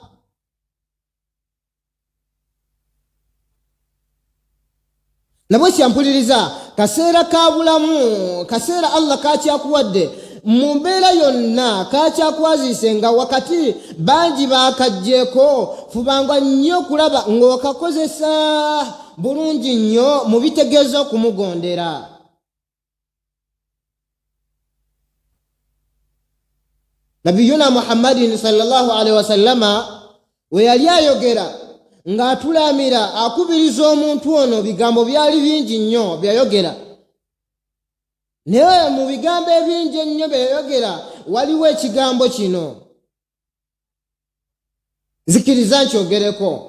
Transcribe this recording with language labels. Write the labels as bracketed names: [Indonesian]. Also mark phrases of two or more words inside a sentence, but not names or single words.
[Ganda] Nabwe kyampuliriza, kaseera ka bulamu, kaseera Allah kakyakuwadde, mu mbeera yonna kakyakwazise nga wakati bangi bakajjeeko, fubanga nnyo okulaba ng'okakozesa bulungi nnyo mu bitegeeza okumugondera. [Arabic] نبينا محمد صلى الله عليه وسلم [Ganda] we yali ayogera ng'atulamira akubiriza omuntu ono, bigambo byali bingi nnyo byayogera. Naye mu bigambo ebingi ennyo byayogera waliwo ekigambo kino, zikiriza nkyogereko.